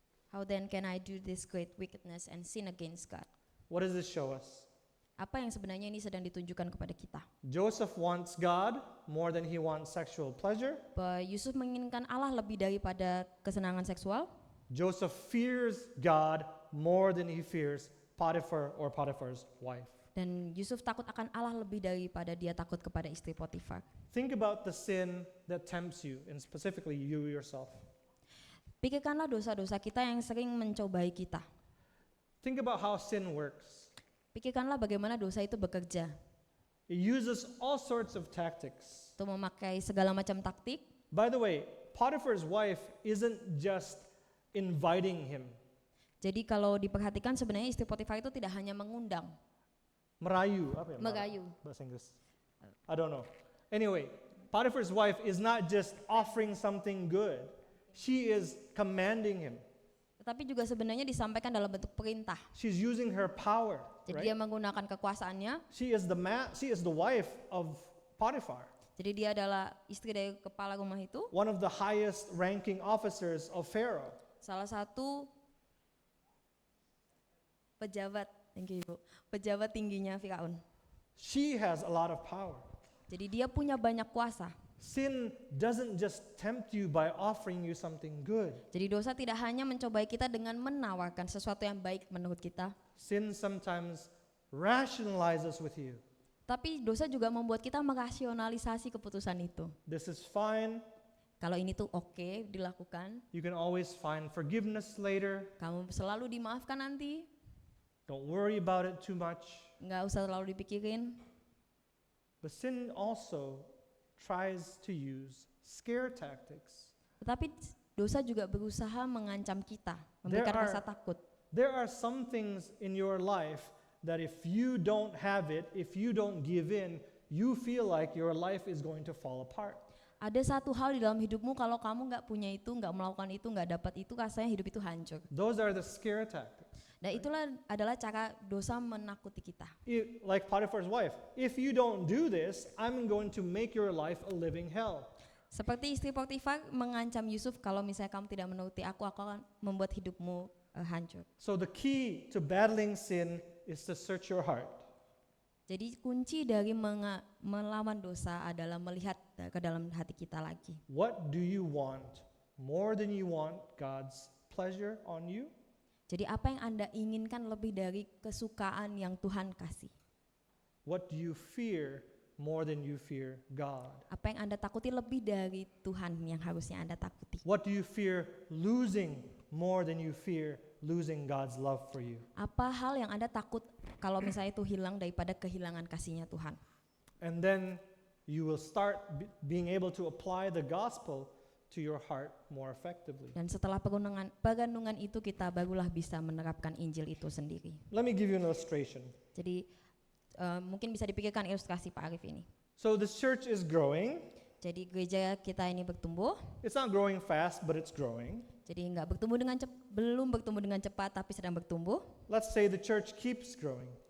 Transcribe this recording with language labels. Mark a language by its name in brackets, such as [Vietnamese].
[English] How then can I do this great wickedness and sin against God? What does this show us? [Indonesian] Apa yang sebenarnya ini sedang ditunjukkan kepada kita? [English] Joseph wants God more than he wants sexual pleasure. [Indonesian] Bahwa Yusuf menginginkan Allah lebih daripada kesenangan seksual. [English] Joseph fears God more than he fears Potiphar or Potiphar's wife. [Indonesian] Dan Yusuf takut akan Allah lebih daripada dia takut kepada istri Potifar. [English] Think about the sin that tempts you, and specifically you yourself. [Indonesian] Pikirkanlah dosa-dosa kita yang sering mencobai kita. [English] Think about how sin works. [Indonesian] Pikirkanlah bagaimana dosa itu bekerja. [English] It uses all sorts of tactics. [Indonesian] Untuk memakai segala macam taktik. [English] By the way, Potiphar's wife isn't just inviting him. [Indonesian] Jadi kalau diperhatikan sebenarnya istri Potifar itu tidak hanya mengundang. Merayu, apa ya? Merayu. Bahasa Inggris. [English] I don't know. Anyway, Potiphar's wife is not just offering something good. She is commanding him. [Indonesian] Tetapi juga sebenarnya disampaikan dalam bentuk perintah. [English] She's using her power. [Indonesian] Jadi [English] Right? [Indonesian] dia menggunakan kekuasaannya. [English] She is the wife of Potiphar, [Indonesian] Jadi dia adalah istri dari kepala rumah itu. [English] one of the highest ranking officers of Pharaoh. [Indonesian] Salah satu pejabat, [English] thank you [Indonesian] Ibu, pejabat tingginya Firaun. [English] She has a lot of power. [Indonesian] Jadi dia punya banyak kuasa. [English] Sin doesn't just tempt you by offering you something good. [Indonesian] Jadi dosa tidak hanya mencobai kita dengan menawarkan sesuatu yang baik menurut kita, [English] Sin sometimes rationalizes with you. [Indonesian] tapi dosa juga membuat kita merasionalisasi keputusan itu. [English] This is fine. [Indonesian] Kalau ini tuh oke dilakukan, [English] You can always find forgiveness later. [Indonesian] kamu selalu dimaafkan nanti, [English] Don't worry about it too much. [Indonesian] nggak usah terlalu dipikirin. [English] But sin also tries to use scare tactics. [Indonesian] Tetapi dosa juga berusaha mengancam kita, memberikan [English] There are- [Indonesian] rasa takut. [English] There are some things in your life that if you don't have it, if you don't give in, you feel like your life is going to fall apart. [Indonesian] Ada satu hal di dalam hidupmu, kalau kamu nggak punya itu, nggak melakukan itu, nggak dapat itu, rasanya hidup itu hancur. [English] Those are the scare tactics. [Indonesian] Dan itulah adalah cara dosa menakuti kita. [English] Like Potiphar's wife, if you don't do this, I'm going to make your life a living hell. [Indonesian] Seperti istri Potifar mengancam Yusuf, kalau misalnya kamu tidak menuruti aku akan membuat hidupmu hancur. [English] So the key to battling sin is to search your heart. [Indonesian] Jadi kunci dari melawan dosa adalah melihat ke dalam hati kita lagi. [English] What do you want more than you want God's pleasure on you? [Indonesian] Jadi apa yang Anda inginkan lebih dari kesukaan yang Tuhan kasih? [English] What do you fear more than you fear God? [Indonesian] Apa yang Anda takuti lebih dari Tuhan yang harusnya Anda takuti? [English] What do you fear losing more than you fear losing God's love for you? [Indonesian] Apa hal yang Anda takut kalau misalnya itu hilang daripada kehilangan kasih-Nya Tuhan? [English] And then you will start being able to apply the gospel to your heart more effectively. [Indonesian] Dan setelah perenungan itu kita barulah bisa menerapkan Injil itu sendiri. [English] Let me give you an illustration. [Indonesian] Jadi mungkin bisa dipikirkan ilustrasi Pak Arif ini. [English] So this church is growing. [Indonesian] Jadi gereja kita ini bertumbuh. [English] It's not growing fast, but it's growing. [Indonesian] Jadi belum bertumbuh dengan cepat, tapi sedang bertumbuh. [English] Let's say the church keeps growing.